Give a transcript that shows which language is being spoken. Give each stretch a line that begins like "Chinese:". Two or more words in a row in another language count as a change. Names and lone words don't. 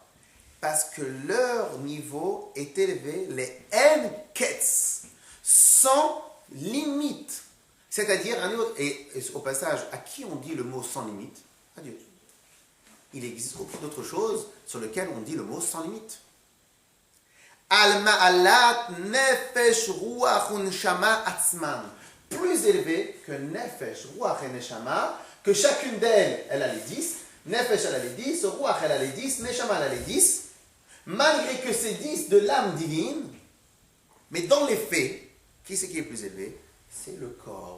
French: Parce que leur niveau est élevé, les en-ketz, sans limite. C'est-à-dire, un niveau, et au passage, à qui on dit le mot sans limite? À Dieu. Il existe beaucoup d'autres choses sur lesquelles on dit le mot sans limite.
Hebrew: למעלה נפש רוח ונשמה עצמן.
French: Plus élevé que nefesh, ruach et neshama, que chacune d'elles, elle a les 10. Nefesh, elle a les 10, ruach, elle a les 10, neshama, elle a les 10. Malgré que c'est 10 de l'âme divine, mais dans les faits, qui c'est qui est plus élevé? C'est le corps.